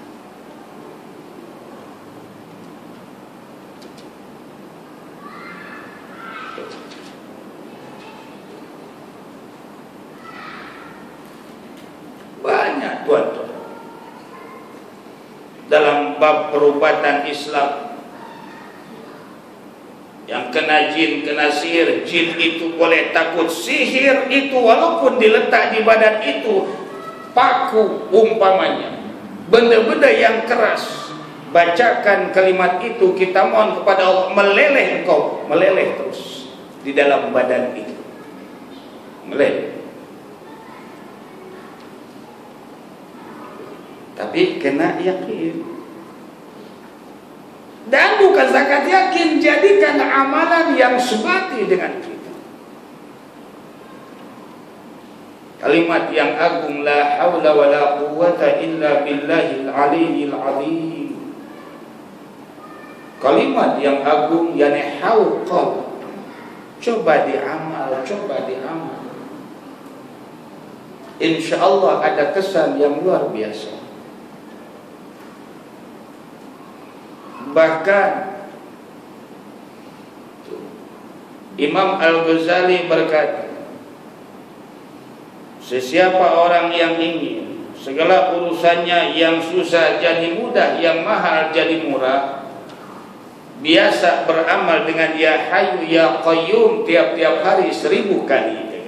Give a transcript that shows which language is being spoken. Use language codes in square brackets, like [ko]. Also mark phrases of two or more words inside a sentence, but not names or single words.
[ms] Banyak, tuan-tuan, dalam bab perubatan Islam, yang kena jin, kena sihir, jin itu boleh takut. Sihir itu walaupun diletak di badan itu paku umpamanya, benda-benda yang keras, bacakan kalimat itu, kita mohon kepada Allah, meleleh engkau, meleleh terus di dalam badan itu, meleleh. Tapi kena yakin. Dan bukan zakat yakin, jadikan amalan yang sebati dengan kita. Kalimat yang agung, [ar] لا حول ولا قوة إلا بالله العلي العظيم. [ms] Kalimat yang agung, yani hauqal. Coba diamal, coba diamal. InsyaAllah ada kesan yang luar biasa. Bahkan Imam Al-Ghazali berkata, sesiapa orang yang ingin segala urusannya yang susah jadi mudah, yang mahal jadi murah, biasa beramal dengan [ar] يا حي يا قيوم [ms] tiap-tiap hari 1000 kali.